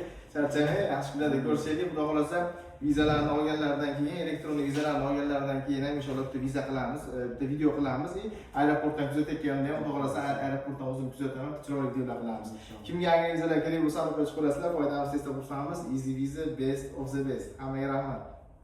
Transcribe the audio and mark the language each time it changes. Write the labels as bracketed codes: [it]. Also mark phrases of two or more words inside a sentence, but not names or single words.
[uz] Charchamay, yaxshi kunlarda ko'rishaylik. Xudo xolasa vizalarni olganlardan keyin, elektron vizalarni olganlardan keyin ham inshaalloh bitta viza qilamiz, bitta video qilamiz. Aeroportdan kuzatayotganda ham Xudo xolasa aeroportdan o'zim kuzataman, chiroyli videolar qilamiz. Kimga yangi vizalar kerak bo'lsa, olib chiqib qo'yasizlar. Foydamiz tezda xursandmiz. [en] Easy Visa, best of the best. [uz] Hammaga rahmat.